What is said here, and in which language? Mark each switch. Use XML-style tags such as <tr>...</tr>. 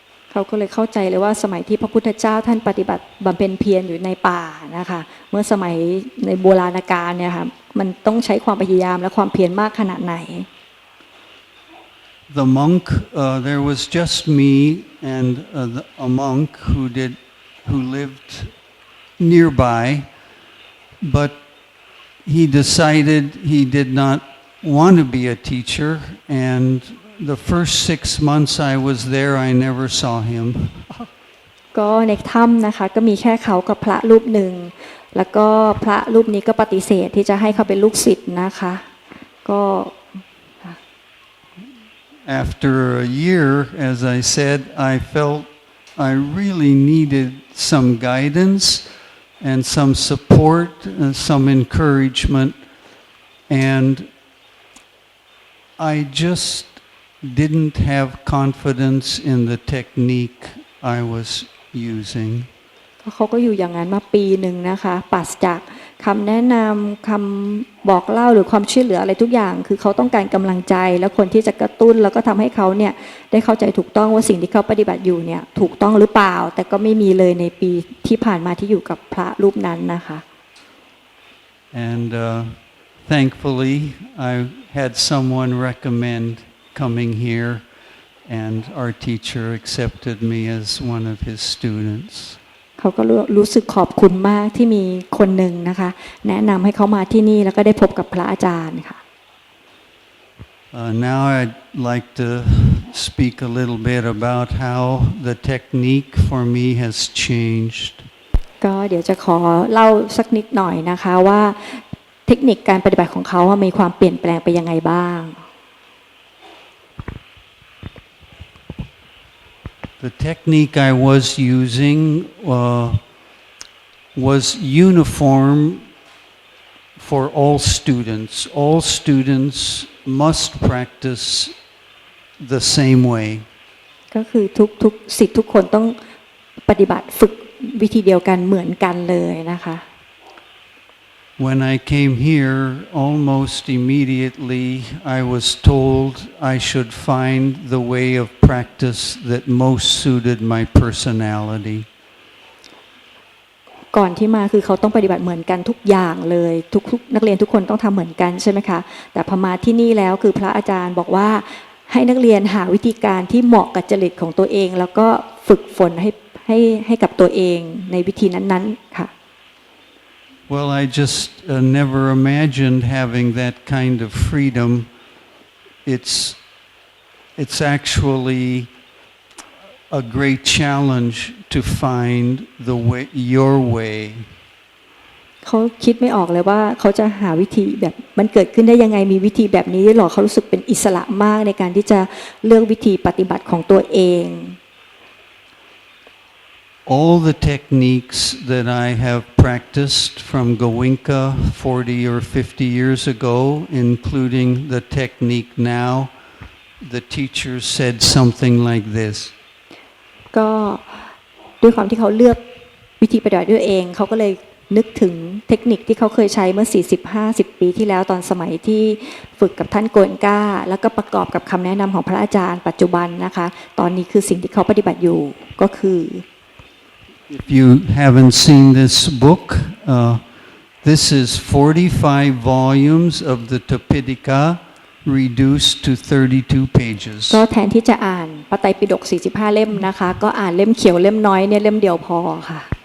<th>เขาก็เลยเข้าใจเลยว่าสมัยที่พระพุทธเจ้าท่านปฏิบัติบำเพ็ญเพียรอยู่ในป่านะคะเมื่อสมัยในโบราณกาลเนี่ยค่ะมันต้องใช้ความพยายามและความเพียรมากขนาดไหน</th> <en>The monk, there was just me and a monk who lived nearby, but he decided he did not want to be a teacher, and the first 6 months I was there, I never saw him.</en> <th>ก็ในถ้ำนะคะก็มีแค่เขากับพระรูปหนึ่งแล้วก็พระรูปนี้ก็ปฏิเสธที่จะให้เขาเป็นลูกศิษย์นะคะก็</th> <en>After a year, as I said, I felt I really needed some guidance and some support and some encouragement, and I just didn't have confidence in the technique I was using.</en> <th>เขาก็อยู่อย่างนั้นมาปีหนึ่งนะคะปราศจากคำแนะนำคำบอกเล่าหรือความช่วยเหลืออะไรทุกอย่างคือเขาต้องการกำลังใจและคนที่จะกระตุ้นแล้วก็ทำให้เขาเนี่ยได้เข้าใจถูกต้องว่าสิ่งที่เขาปฏิบัติอยู่เนี่ยถูกต้องหรือเปล่าแต่ก็ไม่มีเลยในปีที่ผ่านมาที่อยู่กับพระรูปนั้นนะคะ</th> <en>And thankfully I had someone recommend coming here, and our teacher accepted me as one of his students.</en> <th>เขาก็รู้สึกขอบคุณมากที่มีคนหนึ่งนะคะแนะนำให้เขามาที่นี่แล้วก็ได้พบกับพระอาจารย์ค่ะ</th> <en>Now I'd like to speak a little bit about how the technique for me has changed.</en> <th>ก็เดี๋ยวจะขอเล่าสักนิดหน่อยนะคะว่าเทคนิคการปฏิบัติของเขามีความเปลี่ยนแปลงไปยังไงบ้าง</th> <en>The technique I was using was uniform for all students. All students must practice the same way.</en> <th>ก็คือทุกศิษย์ทุกคนต้องปฏิบัติฝึกวิธีเดียวกันเหมือนกันเลยนะคะ</th> <en>When I came here, almost immediately I was told I should find the way of practice that most suited my personality.</en> <th>ก่อนที่มาคือเขาต้องปฏิบัติเหมือนกันทุกอย่างเลยทุกนักเรียนทุกคนต้องทำเหมือนกันใช่ไหมคะแต่พอมาที่นี่แล้วคือพระอาจารย์บอกว่าให้นักเรียนหาวิธีการที่เหมาะกับจริตของตัวเองแล้วก็ฝึกฝนให้กับตัวเองในวิธีนั้นๆค่ะ</th> <en>Well, I just never imagined having that kind of freedom. It's actually a great challenge to find the way, your way.</en> <th>เขาคิดไม่ออกเลยว่าเขาจะหาวิธีแบบมันเกิดขึ้นได้ยังไงมีวิธีแบบนี้หรอเขารู้สึกเป็นอิสระมากในการที่จะเลือกวิธีปฏิบัติของตัวเอง</th> <en>All the techniques that I have practiced from Goenka 40 or 50 years ago, including the technique now, the teacher said something like this.</en> <th>ก็ด้วยความที่เขาเลือกวิธีปฏิบัติด้วยเองเขาก็เลยนึกถึงเทคนิคที่เขาเคยใช้เมื่อ 40-50 ปีที่แล้วตอนสมัยที่ฝึกกับท่านโกนก้าแล้วก็ประกอบกับคำแนะนำของพระอาจารย์ปัจจุบันนะคะตอนนี้คือสิ่งที่เขาปฏิบัติอยู่ก็คือ</th> <en>If you haven't seen this book, this is 45 volumes of the Tipitaka reduced to 32 pages.</en> <th>ก็แทนที่จะอ่านพระไตรปิฎก45 เล่มนะคะก็อ่านเล่มเขียวเล่มน้อยเนี่ยเล่มเดียวพอค่ะ</th>